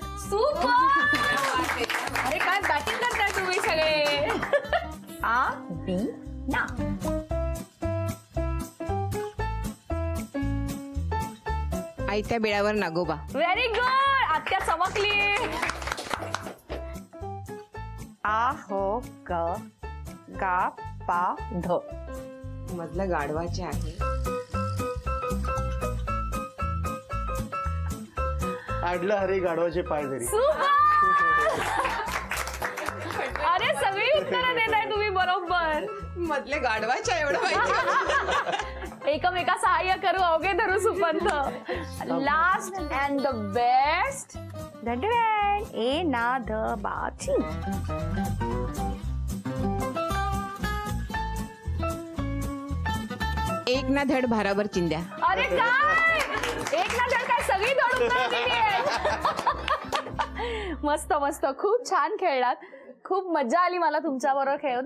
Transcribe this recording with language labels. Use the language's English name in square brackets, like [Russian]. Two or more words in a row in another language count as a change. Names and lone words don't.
[Marathi] सुपर. अरे काय बॅटिंग करताय तुम्ही सगळे. आ बी ना. आयत्या बेळावर नागोबा. [English] Very good. [Marathi] आत्या चमकली. आ हो ग गा पा ध. मधलं गाढवाचे आहे. आडलं हरे गाढवाचे पाय धरी. अरे सगळी उत्तरं देताय तुम्ही बरोबर. मधले गाढवाचे आहे एवढं माहिती. एकमेका सहाय्य करू अवघे धरू सुपंथ. [English] Last and the best. ए ना ध बाची. [Marathi] एक ना धड भाराभर चिंध्या. अरे काय एक ना धड काय सगळी धड उत्तरं दिली आहेत. मस्त मस्त. खूप छान खेळलात. खूप मजा आली मला तुमच्या बरोबर खेळून.